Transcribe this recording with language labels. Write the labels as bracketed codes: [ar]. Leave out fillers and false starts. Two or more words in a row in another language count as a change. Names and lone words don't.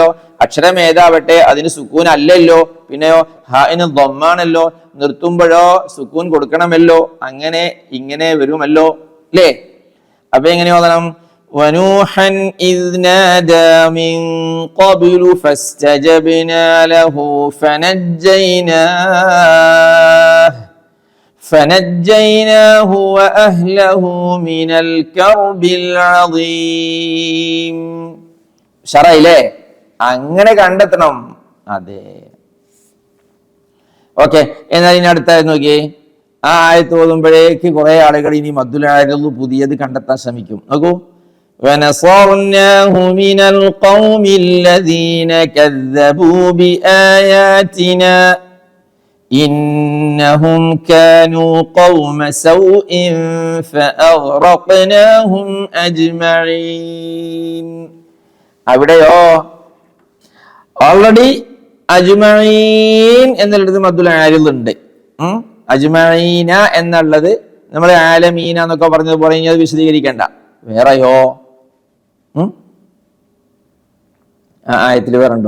[ml] അക്ഷരം ഏതാവട്ടെ അതിന് സുക്കൂൻ അല്ലല്ലോ, പിന്നെയോ ഹാഇന് ദമ്മാണല്ലോ. നിർത്തുമ്പോഴോ സുക്കൂൻ കൊടുക്കണമല്ലോ. അങ്ങനെ ഇങ്ങനെ വരുമല്ലോ, അല്ലേ? അപ്പൊ എങ്ങനെ ഓതണം? [ar] ونوحا إذ نادى من قبل فاستجبنا له فنجيناه وأهله من الكرب العظيم. [ml] ശറയില്ലേ? അങ്ങനെ കണ്ടെത്തണം. അതെ, ഓക്കെ. എന്നാൽ ഇനി അടുത്ത നോക്കിയേ. ആ ആയത്ത് ഓതുമ്പോഴേക്ക് കുറെ ആളുകൾ ഇനി [ar] مد العارض [ml] പുതിയത് കണ്ടെത്താൻ ശ്രമിക്കും. നോക്കൂ, [ar] وَنَصَرْنَاهُ مِنَ الْقَوْمِ الَّذِينَ كَذَّبُوا بِآيَاتِنَا إنهم كانوا قوم سوء فأغرقناهم أجمعين. [ml] അവിടെയോ ഓൾറെഡി അജ്മഈൻ എന്നുള്ളത് [ar] مد العارض [ml] ഉണ്ട്. അജ്മഈന എന്നുള്ളത് നമ്മൾ ആലമീന എന്നൊക്കെ പറഞ്ഞതുപോലെ ഇനി അത് വിശദീകരിക്കണ്ട. വേറെയോ ആയത്തിൽ വേറെ ഉണ്ടോ?